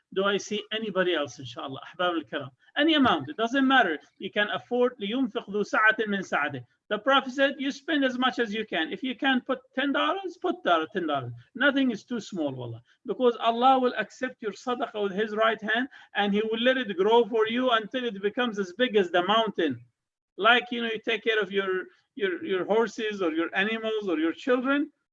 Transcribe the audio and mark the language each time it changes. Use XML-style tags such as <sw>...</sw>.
<en>Do I see anybody else, inshallah? Ahbab al-Karam. Any amount, it doesn't matter. You can afford</en> <ar>لِيُنْفِقْ ذُو سَعَةٍ مِنْ سَعَةٍ.</ar> <en>The Prophet said, you spend as much as you can. If you can put $10, put $10. Nothing is too small, wallah. Because Allah will accept your sadaqah with His right hand and He will let it grow for you until it becomes as big as the mountain. Like, you know, you take care of your horses or your animals or your children.</en>